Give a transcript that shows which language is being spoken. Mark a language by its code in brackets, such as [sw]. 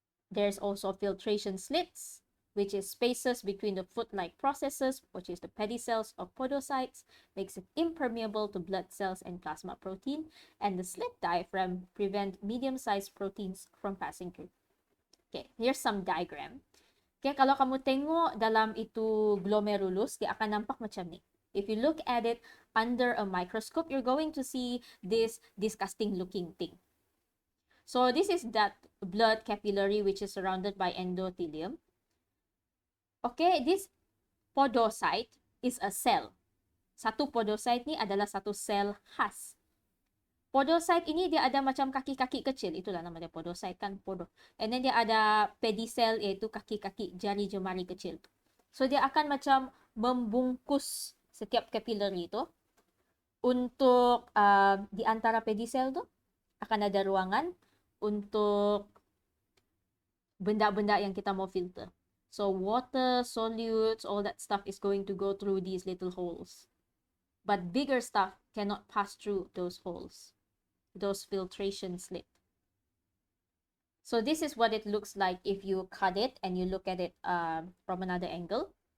[en] There's also filtration slits, which is spaces between the foot-like processes, which is the pedicels or podocytes, makes it impermeable to blood cells and plasma protein, and the slit diaphragm prevent medium-sized proteins from passing through. Okay, here's some diagram. [ms] Kaya kalau kamu tengok dalam itu glomerulus, dia akan nampak macam ni. [en] If you look at it under a microscope, you're going to see this disgusting looking thing. So this is that blood capillary which is surrounded by endothelium. Okay, this podocyte is a cell. [ms] Satu podocyte ni adalah satu sel khas. Podocyte ini dia ada macam kaki-kaki kecil. Itulah nama dia podocyte kan, podo. [en] And then [ms] dia ada pedicel iaitu kaki-kaki jari jemari kecil. So dia akan macam membungkus setiap capillary itu. Untuk di antara pedicel tu akan ada ruangan untuk benda-benda yang kita mau filter. [en] So water, solutes, all that stuff is going to go through these little holes. But bigger stuff cannot pass through those holes, those filtration slits. So this is what it looks like if you cut it and you look at it from another angle.